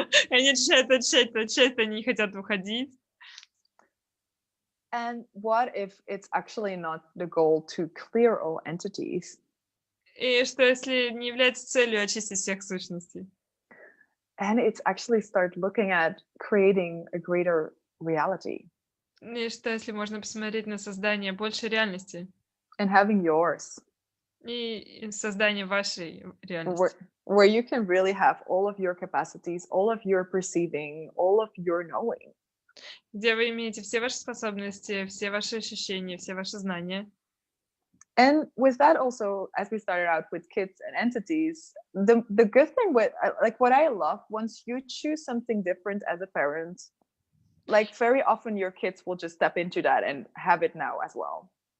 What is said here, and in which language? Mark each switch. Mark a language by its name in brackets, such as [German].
[Russian] Они очищают, они не хотят выходить. [English] And what if it's actually not the goal to clear all entities? [Russian] И что если не является целью очистить всех сущностей? [English] And it's actually start looking at creating a greater reality. [Russian] И что если можно посмотреть на создание большей реальности? [English] And having yours. [Russian] И создание вашей реальности. [English] Where you can really have all of your capacities, all of your perceiving, all of your knowing. [Russian] Где вы имеете все ваши способности, все ваши ощущения, все ваши знания. [English] And with that also, as we started out with kids and entities, the good thing with like what I love, once you choose something different as a parent, Like very often your kids will just step into that and have it now as well.